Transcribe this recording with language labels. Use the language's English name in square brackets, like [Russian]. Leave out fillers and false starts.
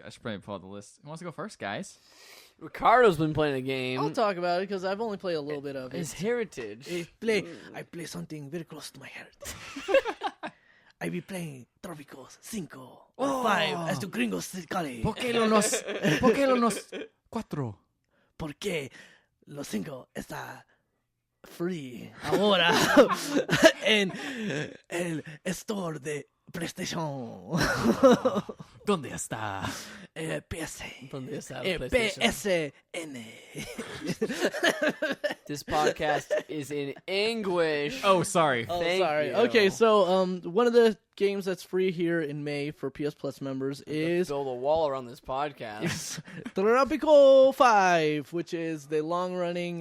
[English] I should probably pull out the list. Who wants to go first, guys? Ricardo's been playing a game. I'll talk about it because I've only played a little bit of it. His heritage. I play something very close to my heart. I be playing Tropico 5 or 5 as the gringos call it. [Spanish] ¿Por qué no nos 4? Porque los 5 está free ahora en el store de PlayStation. ¿Dónde está? [English] PS. [Spanish] ¿Dónde está el PlayStation? [English] PSN. This podcast is in English. Oh, sorry. Sorry. you. Okay, so one of the games that's free here in May for PS Plus members is build a wall around this podcast. Tropico 5, which is the long-running.